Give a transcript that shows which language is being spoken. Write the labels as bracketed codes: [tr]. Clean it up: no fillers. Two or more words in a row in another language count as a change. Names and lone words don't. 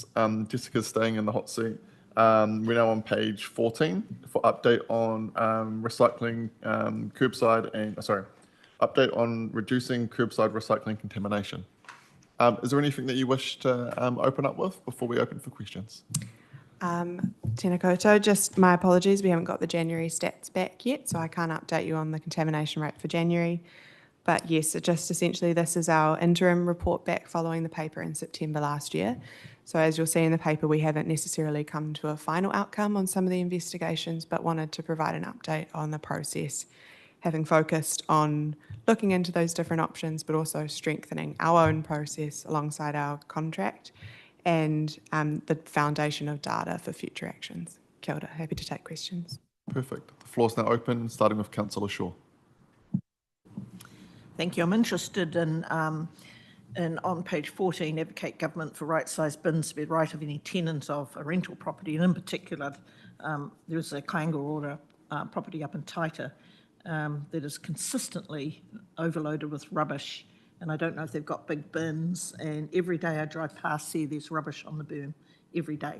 [en] Jessica's staying in the hot seat. We're now on page 14 for update on recycling curbside and, update on reducing curbside recycling contamination. Is there anything that you wish to open up with before we open for questions? [mi] Tēnā koutou, [en] just my apologies, we haven't got the January stats back yet, so I can't update you on the contamination rate for January. But yes, just essentially this is our interim report back following the paper in September last year. So as you'll see in the paper, we haven't necessarily come to a final outcome on some of the investigations, but wanted to provide an update on the process, having focused on looking into those different options, but also strengthening our own process alongside our contract and the foundation of data for future actions. [mi] Kia ora, [en] happy to take questions. Perfect. The floor's now open, starting with Councillor Shaw. Thank you. I'm interested in on page 14, advocate government for right-sized bins to be the right of any tenant of a rental property, and in particular, there's a Kaingaroa property up in Taita that is consistently overloaded with rubbish, and I don't know if they've got big bins, and every day I drive past there, there's rubbish on the burn every day.